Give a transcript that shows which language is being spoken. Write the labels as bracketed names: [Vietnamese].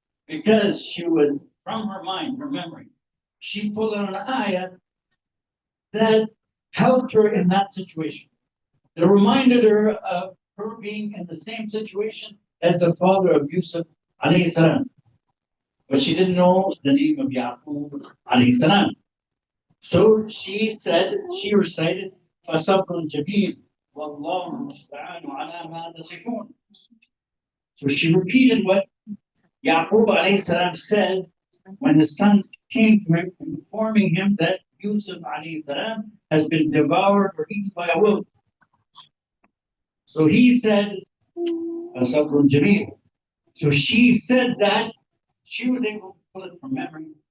[English] Because she was, from her mind, her memory, she pulled out an ayah that helped her in that situation. It reminded her of her being in the same situation as the father of Yusuf, alayhi salam. But she didn't know the name of Yaqub, alayhi salam. So she recited, [Arabic] فَصَبْرٌ جَمِيلٌ وَاللَّهُ الْمُسْتَعَانُ عَلَى مَا تَصِفُونَ. [English] So she repeated what Yaqub alayhi salam said when the sons came to him, informing him that Yusuf alayhi salam has been devoured or eaten by a wolf. So he said, فَصَبْرٌ جَمِيلٌ. So she said that she was able to pull it from memory,